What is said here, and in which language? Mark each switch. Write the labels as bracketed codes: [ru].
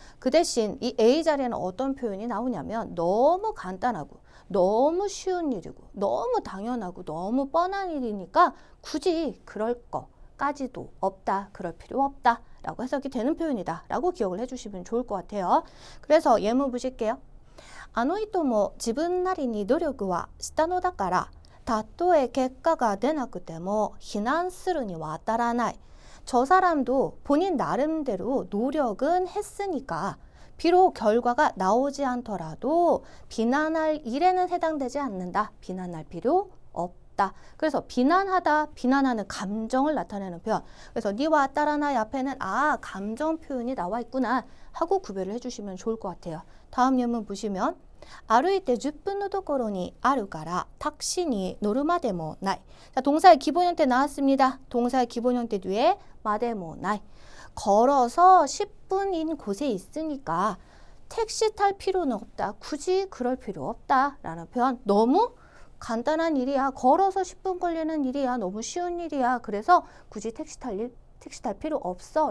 [ko] 그 대신 이 A 자리에는 어떤 표현이 나오냐면 너무 간단하고 너무 쉬운 일이고 너무 당연하고 너무 뻔한 일이니까 굳이 그럴 거까지도 없다. 그럴 필요 없다. 라고 해석이 되는 표현이다 라고 기억을 해주시면 좋을 것 같아요. 그래서 예문 보실게요. [ja] あの人も自分なりに努力はしたのだからたとえ結果が出なくても非難するには当たらない. [ko] 저 사람도 본인 나름대로 노력은 했으니까 비록 결과가 나오지 않더라도 비난할 일에는 해당되지 않는다. 비난할 필요 없다. 그래서 비난하다, 비난하는 감정을 나타내는 표현. 그래서 니와 따라나의 앞에는 아, 감정 표현이 나와 있구나 하고 구별을 해주시면 좋을 것 같아요. 다음 예문 보시면 [ja] 歩いて10分のところにあるからタクシーに乗るまでもない. [ko] 자, 동사의 기본 형태 나왔습니다. 동사의 기본 형태 뒤에 마데모 나이. 걸어서 10분인 곳에 있으니까 택시 탈 필요는 없다. 굳이 그럴 필요 없다. 라는 표현. 너무 간단한 일이야. 걸어서 10분 걸리는 일이야. 너무 쉬운 일이야. 그래서 굳이 택시 탈 필요 없어.